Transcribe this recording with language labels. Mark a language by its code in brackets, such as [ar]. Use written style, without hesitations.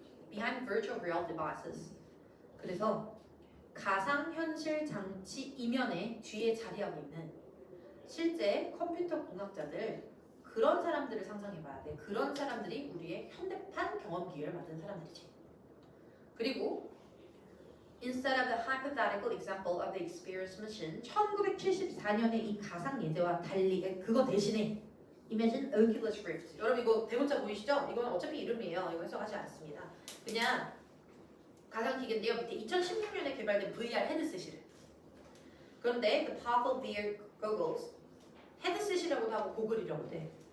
[en] Behind virtual real devices. [ko] 그래서 가상현실 장치 이면에 뒤에 자리하고 있는 실제 컴퓨터 공학자들, 그런 사람들을 상상해봐야 돼. 그런 사람들이 우리의 현대판 경험기계를 만든 사람들이지. [en] 그리고 Instead of the hypothetical example of the experience machine, [ko] 1974년의 이 가상 예제와 달리 그거 대신에 [en] Imagine Oculus Rift. [ko] 여러분 이거 대문자 보이시죠? 이건 어차피 이름이에요. 이거 해석하지 않습니다. 그냥 가상 기계인데요. 밑에 2016년에 개발된 VR 헤드셋이래. 그런데 [en] the powerful VR goggles, [ko] 헤드셋이라고도 하고 고글이라고도 해.